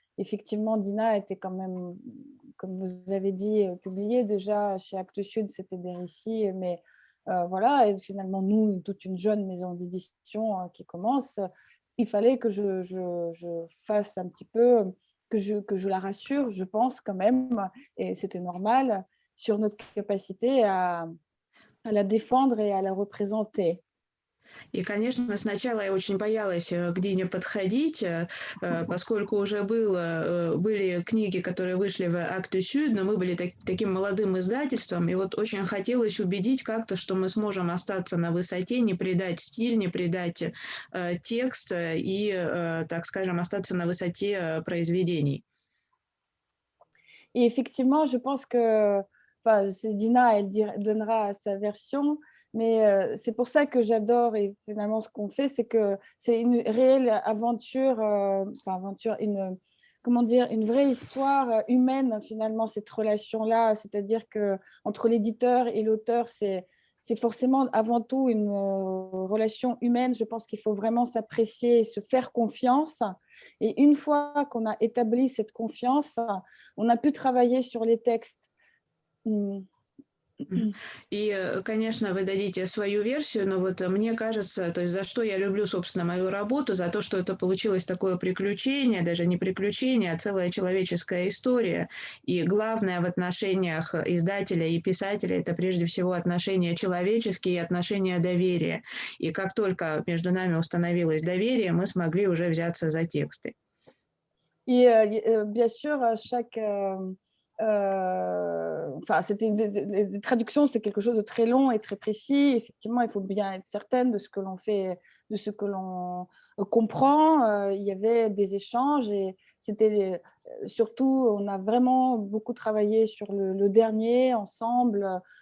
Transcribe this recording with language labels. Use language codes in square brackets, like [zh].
[fr] Effectivement, Dina était quand même, comme vous avez dit, publiée déjà chez Actes Sud, c'était des récits, mais voilà, et finalement, nous, toute une jeune maison d'édition qui commence, il fallait que je fasse un petit peu, que je la rassure, je pense quand même, et c'était normal, sur notre capacité à la défendre et à la représenter. [ru] И, конечно, сначала я очень боялась к Дине подходить, поскольку уже были книги, которые вышли в Actes Sud, но мы были таким молодым издательством, и вот очень хотелось убедить как-то, что мы сможем остаться на высоте, не предать стиль, не предать текст и, так скажем, остаться на высоте произведений. [fr] Et effectivement, je pense que, enfin, Dina, elle donnera sa version, mais c'est pour ça que j'adore et finalement ce qu'on fait, c'est que c'est une réelle aventure, enfin aventure, comment dire, une vraie histoire humaine finalement, cette relation-là, c'est-à-dire que entre l'éditeur et l'auteur, c'est forcément avant tout une relation humaine. Je pense qu'il faut vraiment s'apprécier et se faire confiance. Et une fois qu'on a établi cette confiance, on a pu travailler sur les textes. [ru] И, конечно, вы дадите свою версию, но вот мне кажется, то есть за что я люблю, собственно, мою работу, за то, что это получилось такое приключение, даже не приключение, а целая человеческая история. И главное в отношениях издателя и писателя – это прежде всего отношения человеческие и отношения доверия. И как только между нами установилось доверие, мы смогли уже взяться за тексты. [fr] Et bien sûr, chaque... enfin, les traductions, c'est quelque chose de très long et très précis. Effectivement, il faut bien être certaine de ce que l'on fait, de ce que l'on comprend. Il y avait des échanges et c'était surtout, on a vraiment beaucoup travaillé sur le dernier ensemble.